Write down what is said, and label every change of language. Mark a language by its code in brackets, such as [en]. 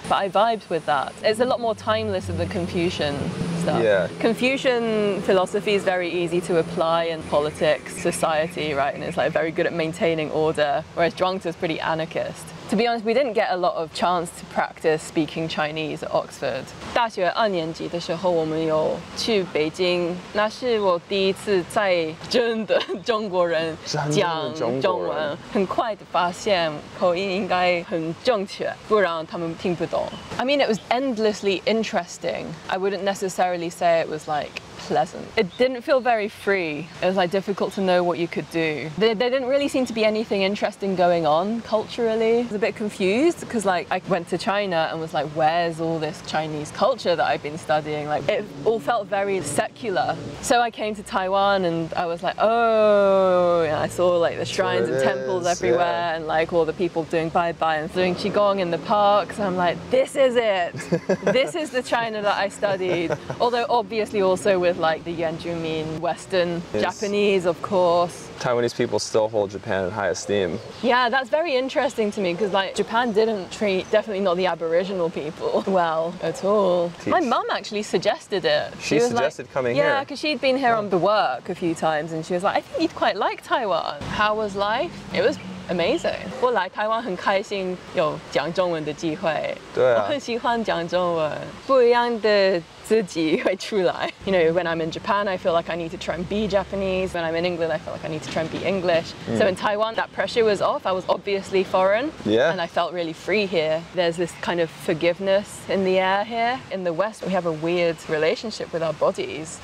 [en] But I vibed with that. It's a lot more timeless than the Confucian stuff. Yeah. Confucian philosophy is very easy to apply in politics, society, right? And it's like very good at maintaining order, whereas Zhuangzi is pretty anarchist. To be honest, we didn't get a lot of chance to practice speaking Chinese at Oxford. [zh] 大学2年级的时候，我们有去北京，那是我第一次在真的中国人讲中文，很快的发现口音应该很正确，不然他们听不懂。 [en] I mean, it was endlessly interesting. I wouldn't necessarily say it was like pleasant. It didn't feel very free. It was like difficult to know what you could do. There didn't really seem to be anything interesting going on culturally. I was a bit confused because like I went to China and was like, where's all this Chinese culture that I've been studying? Like it all felt very secular. So I came to Taiwan and I was like, oh, and I saw like the shrines and temples everywhere and like all the people doing bye-bye and doing Qigong in the parks. And I'm like, this is it. This is the China that I studied. Although obviously also with like the Yuanjumin, Western, Japanese, of course. Taiwanese people still hold Japan in high esteem. Yeah, that's very interesting to me because like Japan didn't treat, definitely not the Aboriginal people, well at all. My mum actually suggested it. She suggested coming here? Yeah, because she'd been here on the work a few times and she was like, I think you'd quite like Taiwan. How was life? It was amazing. [zh] 我来台湾很开心有讲中文的机会。对啊。我很喜欢讲中文，不一样的自己会出来。 [en] You know, when I'm in Japan, I feel like I need to try and be Japanese. When I'm in England, I feel like I need to try and be English. So in Taiwan, that pressure was off. I was obviously foreign. Yeah. And I felt really free here. There's this kind of forgiveness in the air here. In the West, we have a weird relationship with our bodies.